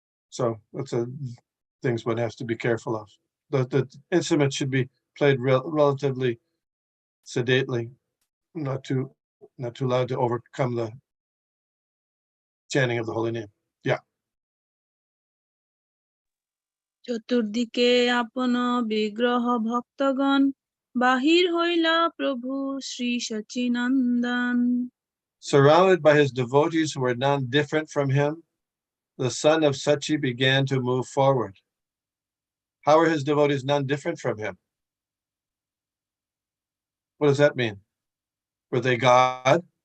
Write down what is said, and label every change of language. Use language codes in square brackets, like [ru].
[en] So that's things one has to be careful of. The instrument should be played relatively sedately, not too loud to overcome the chanting of the holy name. Yeah. [bn] চতুর্দিকে আপন বিগ্রহ ভক্তগণ বাহির হইলা প্রভু Shri Sachinandan. [en] Surrounded by his devotees who were none different from him, the son of Sachi began to move forward. How are his devotees none different from him? What does that mean? Were they God?